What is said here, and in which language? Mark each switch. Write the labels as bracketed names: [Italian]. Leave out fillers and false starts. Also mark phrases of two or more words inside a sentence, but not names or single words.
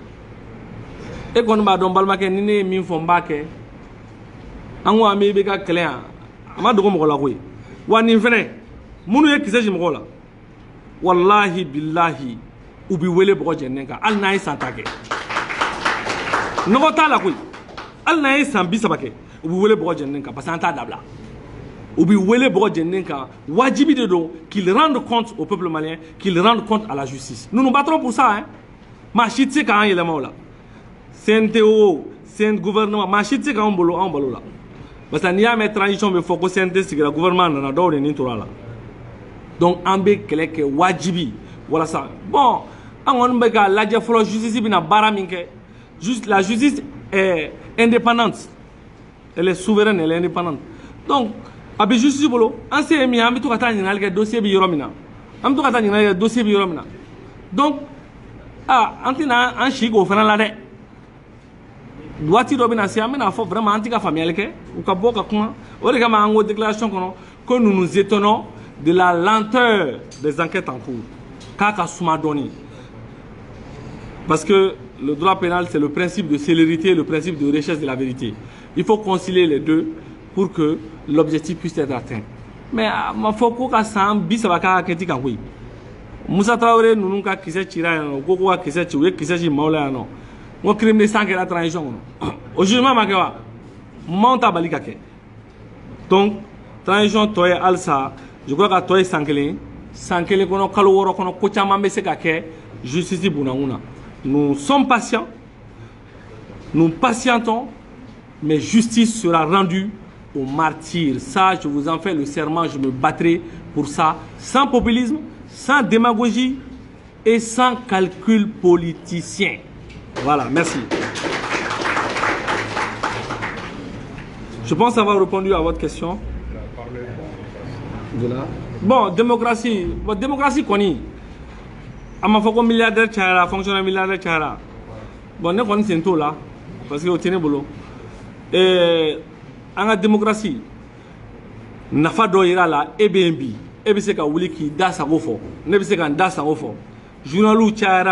[Bambara] e kɔni b'a dɔn balimakɛ ni ne ye min fɔ n b'a kɛ an ko an bɛ ka kɛlɛ yan a ma dogo mɔgɔ la koyi wa nin fɛnɛ minnu ye kisɛ ci mɔgɔw la [Arabic] wallahi billahi [Bambara] u bɛ wele bɔgɔ jɛnnen kan hali n'a ye san 10 kɛ nɔgɔ t'a la koyi hali n'a ye san 30 kɛ u bɛ wele bɔgɔ jɛnnen kan [French] parce que [Bambara] an t'a dabila u bɛ wele bɔgɔ jɛnnen kan wajibi de don [French] qu'il rende compte au peuple malien qu'il rende compte à la justice nous nous battrons pour ça hein [Bambara] maa si tɛ se k'an yɛlɛma o la CNTO CN gouvernement maa si tɛ se k'an balo la [French] parce que [Bambara] n'i y'a mɛn transition bɛ fɔ ko CNT sigira gouvernement nana dɔw de nin tora la donc an bɛ kɛlɛ kɛ wajibi walasa bon an kɔni bɛ ka lajɛ fɔlɔ justice bɛna baara min kɛ [French] la justice est indépendante elle est souveraine elle est indépendante donc [Bambara] a bɛ justice bolo an se ye min ye an bɛ to ka taa ɲininkali kɛ dossier bɛ yɔrɔ min na an bɛ to ka taa ɲininkali kɛ dossier bɛ yɔrɔ min na donc an tɛna an si k'o fana la dɛ waati dɔ bɛna se an bɛna fɔ vraiment an tɛ ka faamuyali kɛ u ka bɔ ka kuma o de kama an ko déclaration kɔnɔ [French] que nous nous étonnons de la lenteur des enquêtes en cours [Bambara] k'a ka suma dɔɔni [French] parce que le droit pénal c'est le principe de célérité et le principe de recherche de la vérité il faut concilier les deux pour que l'objectif puisse être atteint mais [Bambara] ma fɔ ko ka san 30 k'a kɛti kan koyi Musa Traoré ninnu ka kisɛ cira yan nɔ ko ka kisɛ ci u ye kisɛ ci maaw la yan nɔ n ko [French] crime de sang [Bambara] kɛra transition kɔnɔ o jugement ma kɛ wa maaw t'a bali ka kɛ [French] donc transition [Bambara] tɔ ye halisa [French] je crois que [Bambara] tɔ ye san kelen kɔnɔ kalo 6 kɔnɔ ko caman bɛ se ka kɛ justice bunakun na [French] nous sommes patients nous patientons mais justice sera rendue aux martyrs. Ça, je vous en fais le serment, je me battrai pour ça, sans populisme, sans démagogie et sans calcul politicien. Voilà, merci. Je pense avoir répondu à votre question. Bon, [Bambara] démocratie koni. A ma fɔ ko milliardaire cayara, [French] fonctionnaire milliardaire [Bambara] cayara. Bon, ne kɔni sen t'o la [French] parce que [Bambara] o tɛ ne bolo. An ka démocratie nafa dɔ yira la e bɛ yen bi e bɛ se ka wuli k'i da sago fɔ ne bɛ se ka n da sago fɔ journaliw cayara